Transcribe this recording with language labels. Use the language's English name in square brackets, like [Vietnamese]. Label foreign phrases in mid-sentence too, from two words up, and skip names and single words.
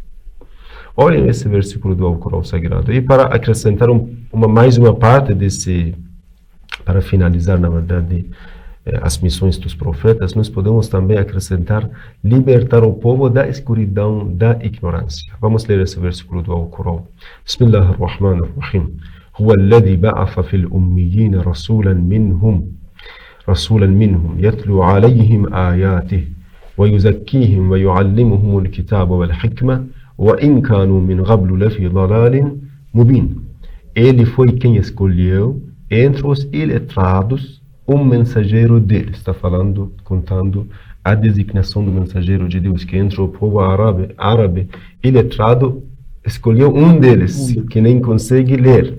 [Portuguese] Olhem esse versículo do Alcorão Sagrado. E para acrescentar mais uma parte desse, para finalizar, na verdade, as missões dos profetas, nós podemos também acrescentar libertar o povo da escuridão, da ignorância. Vamos ler esse versículo do Alcorão. [Arabic] Bismillahirrahmanirrahim. هو الذي بعث في الأميين رسولا منهم يتلو عليهم آياته ويزكيهم ويعلمهم الكتاب والحكمة وإن كانوا من قبل لفي ضلال مبين. [Portuguese] Ele foi quem escolheu entre os iletrados mensageiro dele. Está falando, contando a designação do mensageiro de Deus, que entre o povo árabe iletrado escolheu um deles, que nem consegue ler.